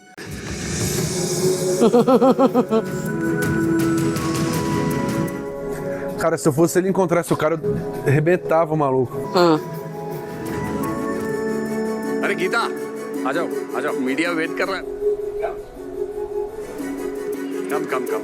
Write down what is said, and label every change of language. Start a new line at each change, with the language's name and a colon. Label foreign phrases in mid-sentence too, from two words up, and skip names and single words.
Portuguese: Cara, se eu fosse ele encontrasse o cara, eu arrebentava o maluco.
Hindi: अरे गीता आ जाओ
English: media wait
Hindi: कर रहा है। कम